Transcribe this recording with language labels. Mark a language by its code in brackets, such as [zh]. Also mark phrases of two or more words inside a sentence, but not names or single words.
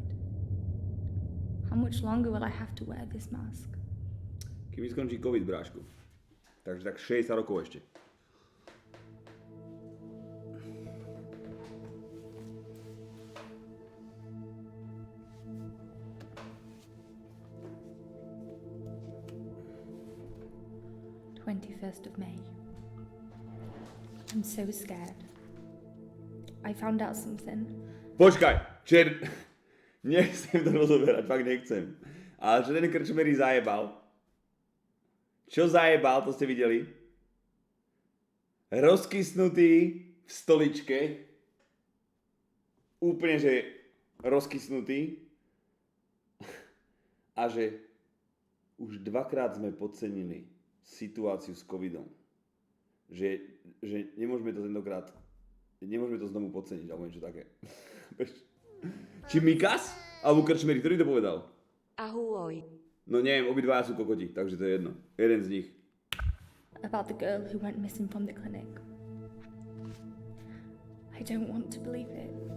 [en] How much longer will I have to wear this mask? [sk] Kým mi skončí COVID, brášku. Takže tak 60 rokov ešte. [en] Of May. I'm so scared. I found out something. [sk] Počkaj, nechcem to rozoberať, fakt nechcem. Ale čo ten krčmery zajebal? Čo zajebal, to ste videli? Rozkysnutý v stoličke. Úplne, že rozkysnutý. A že už dvakrát sme podcenili situáciu s covidom. Že nemôžeme to tentokrát, nemôžeme to znovu podceniť, alebo niečo také. Či Mikas? Alebo krčmery, ktorý to povedal? Ahoj. No neviem, obidvaja sú kokoti, takže to je jedno. Jeden z nich. [en] About the girl who went missing from the clinic. I I don't want to believe it.